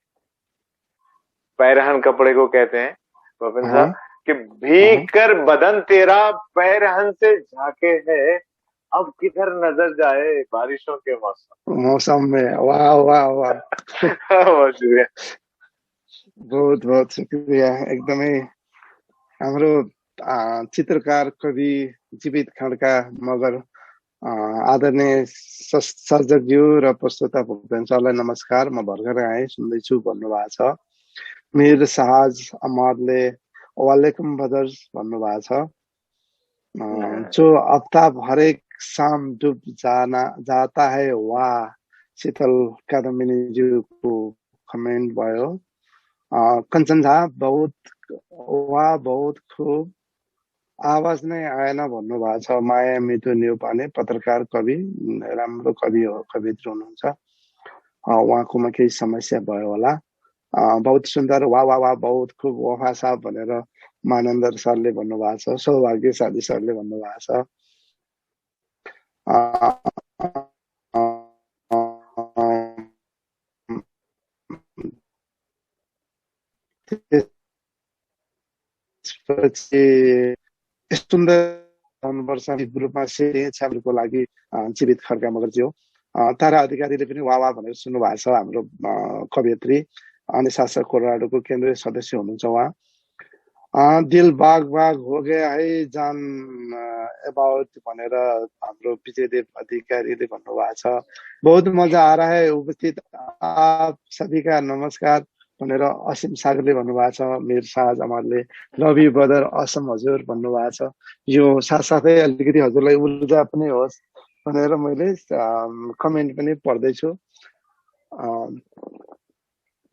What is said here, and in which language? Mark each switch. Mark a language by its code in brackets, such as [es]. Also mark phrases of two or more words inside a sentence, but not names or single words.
[hi] पैरहन कपड़े को कहते हैं गोविंद हाँ साहब, कि भीग हाँ। कर बदन तेरा पैरहन से झाके है, अब किधर नजर जाए बारिशों के मौसम। मौसम में, वाह वाह वाह। बहुत शुक्रिया। बहुत बहुत शुक्रिया। [ne] एकदमै हाम्रो चित्रकार कवि जीवित खड्का मगर आदरणीय सर्जकज्यू र प्रस्तोता भुपेन सरलाई नमस्कार, म भर्खर आएँ, सुन्दैछु भन्नुभएको छ। मीर साहज अमरले वालेकुम ब्रदर्स भन्नुभएको छ। [hi] जो आफ्ताब हरेक शाम डुब जाना जाता है, [ne] वाह शीतल कादम्बिनी ज्यूको कमेन्ट भयो। कञ्चन झा [hi] बहुत वाह बहुत खुब, [ne] आवाज नै आएन भन्नुभएको छ। माया मिठो न्यौपाने पत्रकार कवि, राम्रो कवि हो, कवित्र हुनुहुन्छ, उहाँकोमा केही समस्या भयो होला। [hi] बहुत सुन्दर, वाह वाह वाह बहुत खुब, [ne] वफा साहब भनेर मानन्दर सरले भन्नुभएको छ, सौभाग्यशाली सरले भन्नुभएको छ। त्यसपछि सुन्दर हुनुपर्छ ग्रुपमा छ्याब्रुको लागि जीवित खड्का मगरजी हो। तारा अधिकारीले पनि वाह वाह भनेर सुन्नु भएको छ, हाम्रो कवयत्री अनि शासक कोलोराडोको केन्द्रीय सदस्य हुनुहुन्छ उहाँ। [hi] दिल बाग बाग हो गया है [ne] जान एबाउट भनेर हाम्रो विजयदेव अधिकारीले भन्नुभएको छ। [hi] बहुत मजा आ रहा है उपस्थित आप सभी का नमस्कार [ne] भनेर असीम सागरले भन्नुभएको छ। मीर साहज अमरले [en] love you brother [ne] असम हजुर भन्नुभएको छ। यो साथसाथै अलिकति हजुरलाई ऊर्जा पनि होस् भनेर मैले कमेन्ट पनि पढ्दैछु।